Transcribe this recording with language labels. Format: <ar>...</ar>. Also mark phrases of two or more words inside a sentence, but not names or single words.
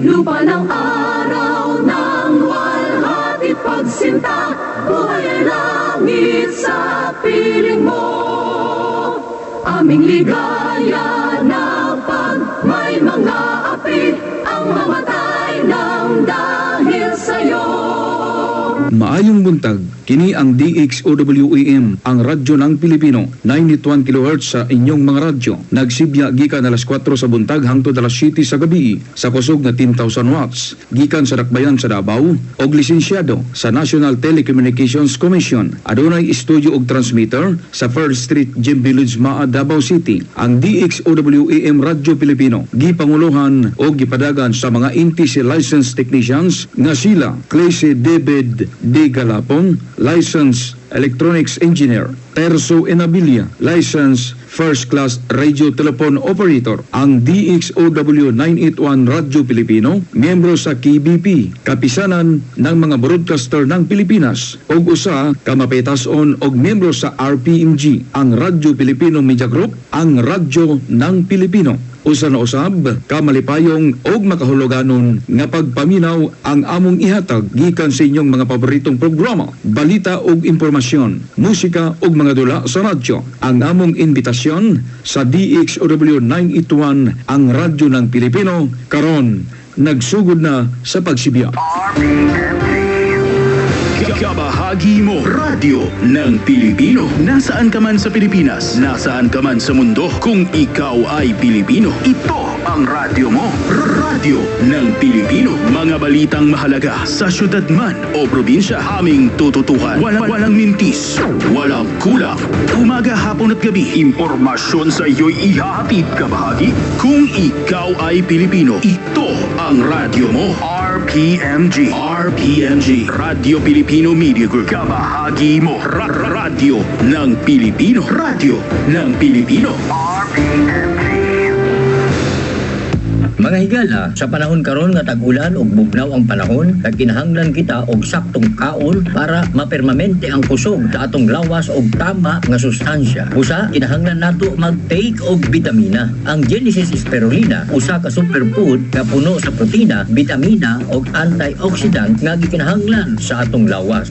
<tl>Lupa ng araw ng walhati pagsinta, buhay ay langit sa piling mo. Aming ligaya na pag may mga api, ang mamatay ng dahil sa'yo.</tl> <ceb>Maayong buntag, kini ang DXOWEM,</ceb> <tl>ang radyo ng Pilipino,</tl> <ceb>91 kHz sa inyong mga radyo. Nagsibya gikan alas 4 sa buntag hangtod alas 7 sa gabi sa kusog na 10,000 watts. Gikan sa dakbayan sa Davao og lisensyado sa National Telecommunications Commission. Adunay studio og transmitter sa First Street Gym Village, Maa, Davao City. Ang DXOWEM Radyo Pilipino gipanguluhan o gipadagan sa mga NTC</ceb> <en>licensed technicians</en> <ceb>nga sila Clese David D.</ceb> <en>Galapon, Licensed Electronics Engineer; Terso Enabilia, Licensed First Class Radio Telephone Operator.</en> <ceb>Ang DXOW 981 Radyo Pilipino, miyembro sa KBP, kapisanan ng mga broadcaster ng Pilipinas, og usa ka mapetason og miyembro sa RPMG, ang Radyo Pilipino Media Group,</ceb> <tl>ang radyo ng Pilipino.</tl> <ceb>Usa na usab ka malipayong og makahuluganon nga pagpaminaw ang among ihatag gikan sa inyong mga paboritong programa, balita og impormasyon, musika og mga dula sa radyo. Ang among imbitasyon sa DXOW 981,</ceb> <tl>ang radyo ng Pilipino,</tl> <ceb>karon nagsugod na sa pagsibya.</ceb> <tl>Kabahagi mo, radyo ng Pilipino. Nasaan ka man sa Pilipinas, nasaan ka man sa mundo, kung ikaw ay Pilipino, ito ang radyo mo. Radyo ng Pilipino. Mga balitang mahalaga sa syudad man o probinsya, aming tututukan. Walang mintis, walang kulang. Umaga, hapon at gabi, impormasyon sa iyo'y ihahatid, kabahagi. Kung ikaw ay Pilipino, ito ang radyo mo. RPMG. Radio Pilipino Media Group. Kabahagi mo. Radyo ng Pilipino. Radyo ng Pilipino. RPMG.</tl> <ceb>Mga higala, sa panahon karon nga tag-ulan ug bugnaw ang panahon, kinahanglan kita og saktong kaon para mapermamente ang kusog sa atong lawas og tama nga sustansya. Usa, kinahanglan nato mag-take og bitamina. Ang Genesis Spirulina, usa ka superfood nga puno sa protina, bitamina ug antioxidant nga gikinahanglan sa atong lawas.</ceb>